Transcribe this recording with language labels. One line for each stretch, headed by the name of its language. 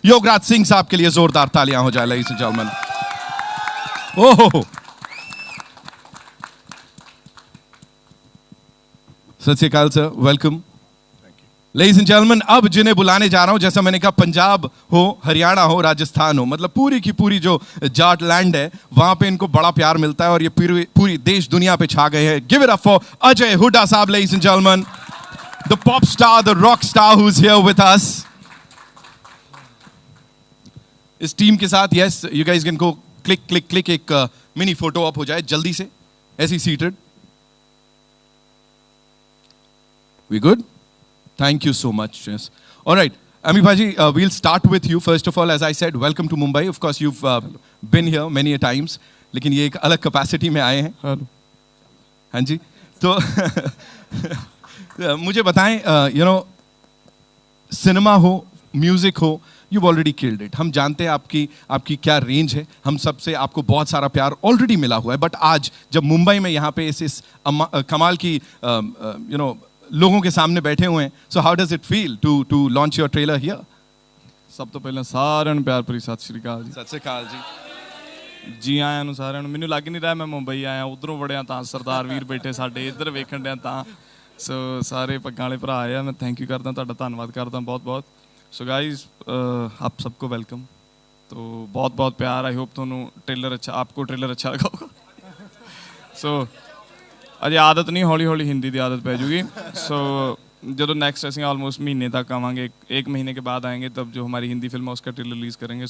Hindi: योगराज सिंह साहब के लिए जोरदार तालियां हो जाए
English: ladies and gentlemen.
Hindi: ओह, सत श्री अकाल sir, welcome.
English: Ladies and gentlemen,
Hindi: अब जिन्हें बुलाने जा रहा हूं, जैसा मैंने कहा पंजाब हो, हरियाणा हो, राजस्थान हो, मतलब पूरी की पूरी जो जाट लैंड है वहां पे इनको बड़ा प्यार मिलता है और ये पूरी देश दुनिया पे छा गए हैं।
English: Give it up for Ajay Hooda साहब ladies and gentlemen, the pop star, the rock star who's here with us.
Hindi: इस टीम के साथ,
English: yes, you guys can go click,
Hindi: एक मिनी फोटो अप हो जाए जल्दी से, ऐसी seated.
English: We good? Thank you so much. Yes. All right, Ami Bhaji, we'll start with you. First of all, as I said, welcome to Mumbai. Of course, you've been here many a times.
Hindi: लेकिन ये एक अलग capacity में आए हैं। हाँ जी, तो मुझे बताएं, you know, सिनेमा हो, म्यूजिक हो,
English: you've already killed it.
Hindi: हम जानते हैं आपकी क्या रेंज है, हम सबसे आपको बहुत सारा प्यार ऑलरेडी मिला हुआ है। बट आज जब मुंबई में यहाँ पे इस कमाल की you know लोगों के सामने बैठे हुए हैं,
English: So how does it feel to launch your trailer here?
Punjabi: सब तो पहले साਰਿਆਂ ਨੂੰ ਪਿਆਰ ਭਰੀ ਸਤਿ ਸ਼੍ਰੀ ਅਕਾਲ ਜੀ। ਸਤਿ ਸ਼੍ਰੀ ਅਕਾਲ ਜੀ। ਜੀ ਆਇਆਂ ਨੂੰ ਸਾਰਿਆਂ ਨੂੰ। ਮੈਨੂੰ ਲੱਗ ਨਹੀਂ ਰਿਹਾ ਮੈਂ ਮੁੰਬਈ ਆਇਆ, ਉਧਰੋਂ ਵੜਿਆ ਤਾਂ ਸਰਦਾਰ ਵੀਰ ਬੈਠੇ ਸਾਡੇ, ਇੱਧਰ ਵੇਖਣ ਡਿਆ ਤਾਂ। ਸੋ ਸਾਰੇ ਪੱਗਾਂ ਵਾਲੇ ਭਰਾ ਆਏ ਆ, ਮੈਂ ਥੈਂਕ ਯੂ ਕਰਦਾ, ਤੁਹਾਡਾ ਧੰਨਵਾਦ ਕਰਦਾ ਬਹੁਤ ਬਹੁਤ।
Hindi: ਸੋ गाइस, आप सबको वेलकम। तो बहुत बहुत प्यार। आई होप ਤੁਹਾਨੂੰ ट्रेलर अच्छा, आपको ट्रेलर अच्छा लगा होगा। सो अजे आदत नहीं, हौली हौली हिंदी की आदत पै जूगी। सो जो नेक्स्ट असें ऑलमोस्ट महीने तक आवांगे, एक महीने के बाद आएंगे, तब जो हमारी हिंदी फिल्म है उसका ट्रेलर रिलीज़ करेंगे।